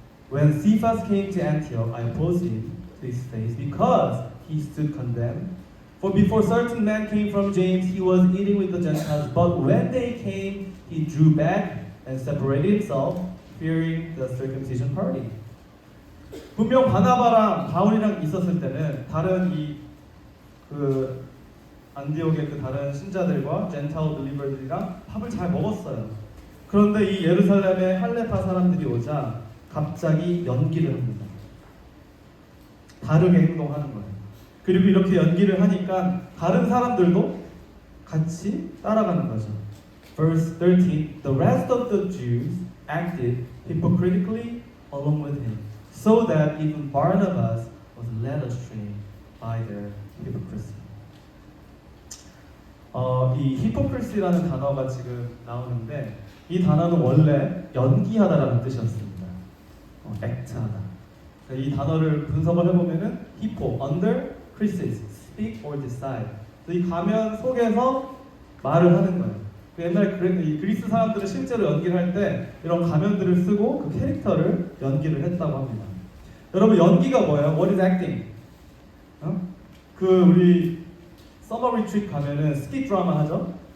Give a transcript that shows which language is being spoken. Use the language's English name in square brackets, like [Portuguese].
[English] When Cephas came to Antioch, I opposed him to his face because he stood condemned. For before certain men came from James, he was eating with the Gentiles. But when they came, he drew back and separated himself, fearing the circumcision party. [Korean] 분명 바나바랑 바울이랑 있었을 때는 다른 안디옥의 그 다른 신자들과 젠타일 빌리버들이랑 밥을 잘 먹었어요. 그런데 이 예루살렘의 할레파 사람들이 오자 갑자기 연기를 합니다. 다르게 행동하는 거예요. 그리고 이렇게 연기를 하니까 다른 사람들도 같이 따라가는 거죠. [English] Verse 13, The rest of the Jews acted hypocritically along with him, so that even Barnabas was led astray by their hypocrisy. [Korean] 이 hypocrisy라는 단어가 지금 나오는데 이 단어는 원래 연기하다라는 뜻이었습니다. act하다. 이 단어를 분석을 해보면은 [English] hippo, under, crisis, speak or decide. [Korean] 이 가면 속에서 말을 하는 거예요. 옛날 이 그리스 사람들은 실제로 연기를 할 때 이런 가면들을 쓰고 그 캐릭터를 연기를 했다고 합니다. 여러분 연기가 뭐예요? [English] What is acting? [Korean] 그 우리 서머 리트릿 가면은 스킷 드라마 하죠.